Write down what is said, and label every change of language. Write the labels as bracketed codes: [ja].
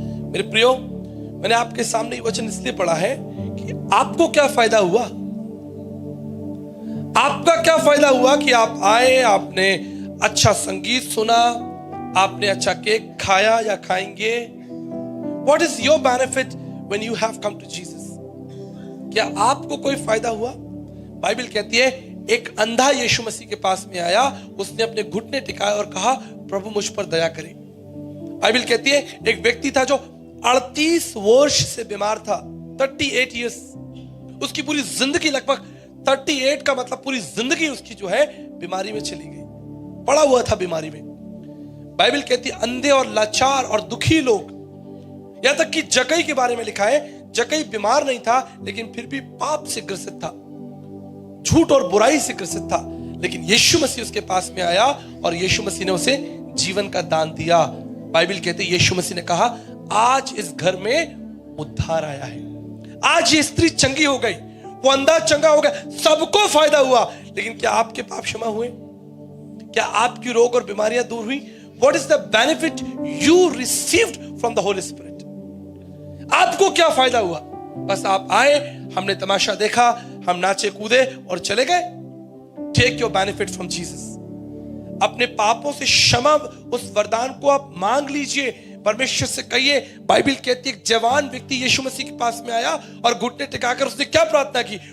[hi] मेरे प्रियो, मैंने आपके सामने ये वचन इसलिए पढ़ा है कि आपको क्या फायदा हुआ? आपका क्या फायदा हुआ कि आप आए, आपने अच्छा संगीत सुना, आपने अच्छा केक खाया या खाएंगे? [en] What is your benefit when you have come to Jesus? [hi] क्या आपको कोई फायदा हुआ? बाइबल कहती है, एक अंधा यीशु मसीह के पास में आया, उसने अपने घुटने टिकाए और कहा, प्रभु मुझ पर दया करें। बाइबल कहती है, एक व्यक्ति था जो 38 वर्ष से बीमार था, 38 इयर्स। उसकी पूरी जिंदगी, लगभग 38 का मतलब पूरी जिंदगी उसकी जो है बीमारी में चली गई, पड़ा हुआ था बीमारी में। बाइबल कहती है, अंधे और लाचार और दुखी लोग, यहां तक कि जक्कई के बारे में लिखा है, जक्कई बीमार नहीं था लेकिन फिर भी पाप से ग्रसित था, झूठ और बुराई से ग्रसित था। लेकिन यीशु मसीह उसके पास में आया और यीशु मसीह ने उसे जीवन का दान दिया। बाइबल कहते है, यीशु मसीह ने कहा, आज इस घर में उद्धार आया है। आज ये स्त्री चंगी हो गई, वो अंधा चंगा हो गया, सबको फायदा हुआ। लेकिन क्या आपके पाप क्षमा हुए? क्या आपकी रोग और बीमारियां दूर हुई? [en] What is the benefit you received from the Holy Spirit? [hi] आपको क्या फायदा हुआ? बस आप आए, हमने तमाशा देखा, हम नाचे कूदे और चले गए। [en] Take your benefit from Jesus. [hi] अपने पापों से क्षमा, उस वरदान को आप मांग लीजिए, परमेश्वर से कहिए। बाइबल कहती है, एक जवान व्यक्ति यीशु मसीह के पास में आया और घुटने टिकाकर उसने क्या प्रार्थना की?